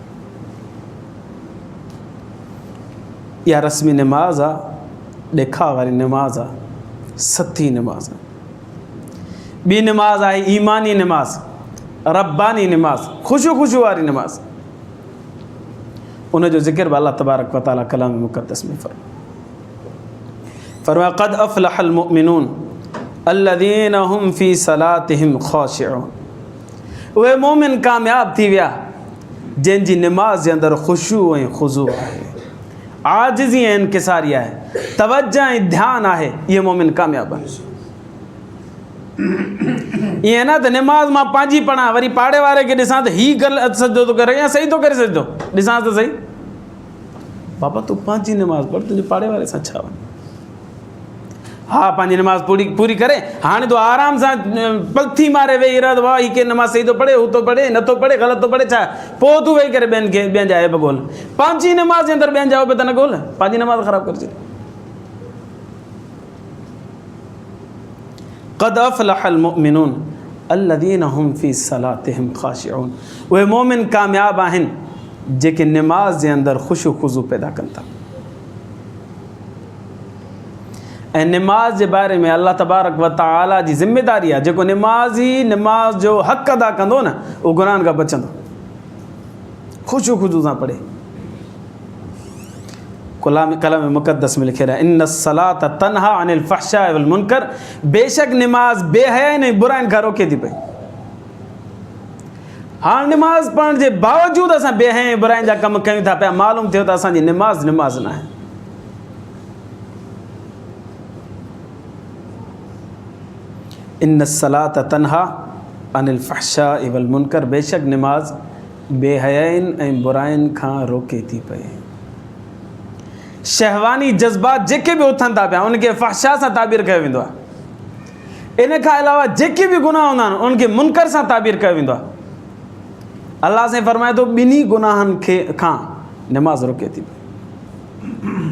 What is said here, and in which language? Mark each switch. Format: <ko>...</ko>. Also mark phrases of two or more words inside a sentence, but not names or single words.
<sd>इहा रस्मी नमाज़ आहे, ॾेखाव वारी नमाज़ आहे, सथी नमाज़ आहे। ॿी नमाज़ आहे ईमानी नमाज़, रब्बानी नमाज़, ख़ुशू वारी नमाज़। उनजो ज़िक्र बि</sd> <ar>الله تبارك وتعالى</ar> <sd>कलाम मुक़द्दस में फरमाया</sd> <ar>قد أفلح المؤمنون الذين هم في صلاتهم خاشعون.</ar> <sd>उहे मोमिन कामयाब थी विया जंहिंजी नमाज़ जे अंदरि ख़ुशू ऐं ख़ुज़ू आहे, आजिज़ी ऐं इनकिसारी आहे, तवज्जो ऐं ध्यानु आहे। इहे मोमिन कामयाब आहिनि। ईअं न त नमाज़ मां पंहिंजी पढ़ां, वरी पाड़े वारे खे ॾिसां त हीउ ग़लति सजदो थो करे या सही थो करे सजदो, ॾिसां त सही, बाबा तूं पंहिंजी नमाज़ पढ़, तुंहिंजे पाड़े वारे सां छा वञे। हा पंहिंजी नमाज़ पूरी करे, हाणे तूं आराम सां पलथी मारे वेही रह, वाह हीअ के नमाज़ सही थो पढ़े, हू थो पढ़े, नथो पढ़े, ग़लति थो पढ़े, छा पोइ तूं वेही करे ॿियनि जा ऐब ॻोल्ह। पंहिंजी नमाज़ जे अंदरि ॿियनि जा ऐब त न ॻोल्ह, पंहिंजी नमाज़ ख़राबु करे छॾ।</sd> <ar>قد أفلح المؤمنون الذين هم في صلاتهم خاشعون.</ar> <sd>उहे मोमिन कामयाब आहिनि जेके नमाज़ जे अंदरि ख़ुशू ख़ुज़ू पैदा कनि था। ऐं नमाज़ जे बारे में</sd> <ar>الله تبارك وتعالى</ar> <sd>जी ज़िम्मेदारी आहे, जेको नमाज़ी नमाज़ जो हक़ अदा कंदो न, उहो गुनाहनि खां बचंदो, ख़ुशू ख़ुज़ू सां पढ़े। कलाम मुक़द्दस में लिखे रहा</sd> <ar>إن الصلاة تنهى عن الفحشاء والمنكر,</ar> <sd>बेशक नमाज बेहया ने बुराइन खां रोके थी पई। हाँ नमाज पढ़ने के बावजूद असां बेहया बुराइन जा कम कयूं था पिया, मालूम थियो त असांजी नमाज न आहे।</sd> <ar>إن الصلاة تنهى عن الفحشاء والمنكر,</ar> <sd>बेशक नमाज बेहयाइन ऐं बुराइन खां रोके थी पई। शहवानी जज्बात जेके भी उथनि था पिया उनके फ़हशा सां ताबीर कयो वेंदो आहे। इन खां अलावा जेके भी गुनाह हूंदा आहिनि उनखे मुनकर सां ताबीर कयो वेंदो आहे। अल्लाह से फरमाए थो ॿिन्ही गुनाहनि खे खां नमाज़ रोके थी पई।</sd>